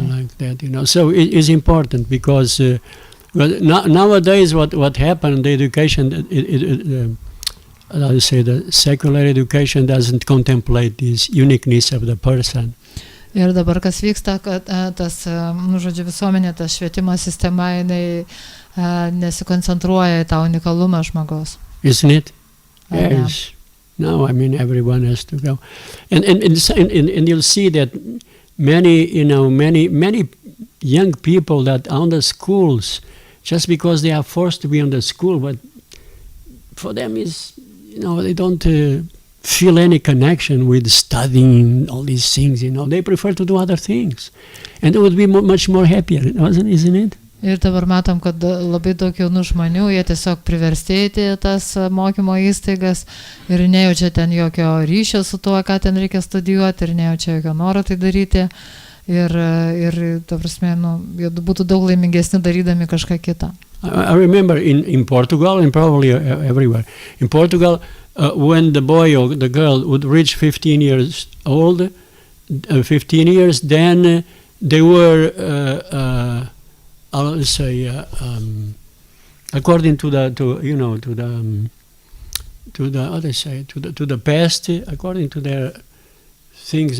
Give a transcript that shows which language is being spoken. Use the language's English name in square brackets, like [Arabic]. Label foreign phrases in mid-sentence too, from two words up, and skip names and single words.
[English] Like that, So it is important because nowadays what happened, the education, the secular education doesn't contemplate this uniqueness of the person. [Lithuanian] Ir dabar kas vyksta, kad tas, visuomenė, ta švietimo sistema, jinai nesikoncentruoja į tą unikalumą žmogaus. [English] Isn't it? Yes. No, everyone has to go, and you'll see that many young people that are on the schools, just because they are forced to be on the school, but for them is, they don't feel any connection with studying all these things. They prefer to do other things, and they would be much more happier, isn't it? [Lithuanian] Ir dabar matom, kad labai daug jaunų žmonių, jie tiesiog priverstėti tas mokymo įstaigas ir nejaučia ten jokio ryšio su tuo, ką ten reikia studijuoti, ir nejaučia jokio noro tai daryti. Ir ta prasme, jie būtų daug laimingesni darydami kažką kitą. [English] I remember in Portugal and probably everywhere. In Portugal, when the boy or the girl would reach 15 years old, 15 years, then they were I'll say, according to the past, according to their things.